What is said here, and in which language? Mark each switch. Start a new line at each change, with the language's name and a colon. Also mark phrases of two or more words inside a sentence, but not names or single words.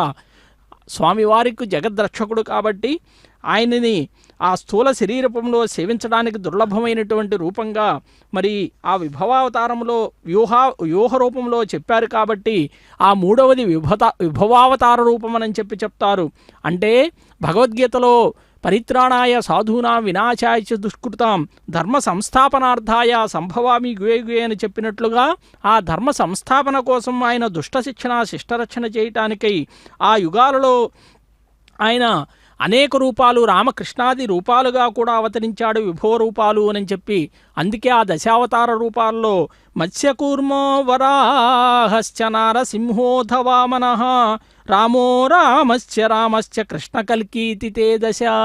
Telugu: స్వామివారికి జగద్రక్షకుడు కాబట్టి ఆయనని ఆ స్థూల శరీరూపంలో సేవించడానికి దుర్లభమైనటువంటి రూపంగా మరి ఆ విభవావతారంలో వ్యూహ రూపంలో చెప్పారు. కాబట్టి ఆ మూడవది విభవావతార రూపం అని చెప్తారు. అంటే భగవద్గీతలో
Sanskrit: పరిత్రాణాయ సాధూనాం వినాశాయ చ దుష్కృతాం ధర్మ సంస్థాపనార్థాయ సంభవామి గుయే
Telugu: అని చెప్పినట్లుగా ఆ ధర్మ సంస్థాపన కోసం ఆయన దుష్ట శిక్షణ శిష్టరక్షణ చేయటానికై ఆ యుగాలలో ఆయన అనేక రూపాలు రామకృష్ణాది రూపాలుగా కూడా అవతరించాడు, విభో రూపాలు అని చెప్పి. అందుకే ఆ దశావతార రూపాల్లో
Sanskrit: మత్స్యకూర్మో వరాహశ్చ నారసింహోధవామనః రామో రామశ్చ కృష్ణకల్కీతి తే దశ.